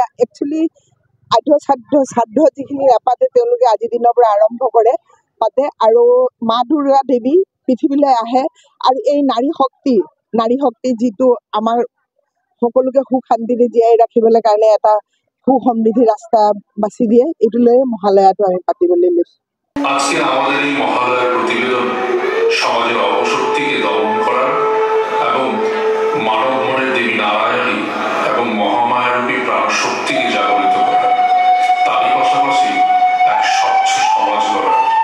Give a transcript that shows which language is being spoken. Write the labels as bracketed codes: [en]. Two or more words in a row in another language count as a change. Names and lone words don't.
[as] একচুৱেলি শ্ৰাদ্ধ যিখিনি নাপাতে তেওঁলোকে আজিৰ দিনৰ পৰা আৰম্ভ কৰে পাতে, আৰু মা দুৰ্গা দেৱী পৃথিৱীলৈ আহে, আৰু এই নাৰী শক্তি যিটো আমাৰ সকলোকে সুখ শান্তিৰে জীয়াই ৰাখিবলৈ কাৰণে এটা সুসমৃদ্ধি ৰাস্তা বাছি দিয়ে, এইটো লৈ মহালয়াটো আমি পাতিবলৈ লৈছোঁ। [bn] আজকে আমাদের এই মহালয়ার প্রতিবেদন সমাজের অপশক্তিকে দমন করার এবং মানব মনের দেবী নারায়ণী এবং মহামায়ারূপী প্রাণ শক্তিকে জাগরিত করার, তারই পাশাপাশি এক স্বচ্ছ সমাজ গড়ার।